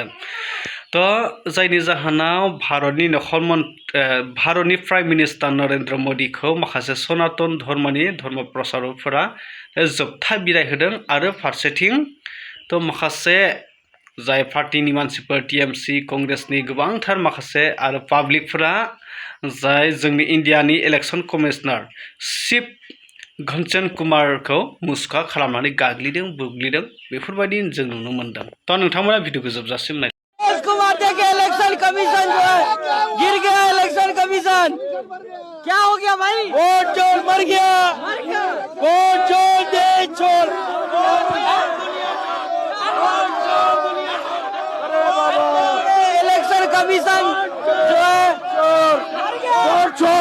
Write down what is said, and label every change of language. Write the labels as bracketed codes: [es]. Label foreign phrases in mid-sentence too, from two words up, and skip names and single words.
[brx] तो जायनि जाहोनाव भारतनि [en] prime minister [brx] नरेंद्र मोदीखौ माखासे सनातन धर्मनि धर्म प्रसारकफोरा जोबथा बिदाय होदों आरो फारसेथिं तो माखासे जाय पार्टीनि मानसिफोर TMC कंग्रेसनि गोबांथार माखासे आरो पाब्लिकफोरा जाय जोंनि इन्डियानि [en] election commissioner chief [brx] घनश्याम कुमारखौ मुसुखा खालामनानै गाग्लिदों बुग्लिदों बेफोरबायदि जों नुनो मोनदों। तो नोंथांमोना भिडिअखौ जोबजासिम नाय। [hi] कुमार देखे [en] election commission [hi] जो है गिर गया, [en] election commission. [hi] क्या हो गया भाई? वोट चोर मर गया, वोट चोर देश चोर। [en] election commission [hi] जो है चोर, वोट चोर।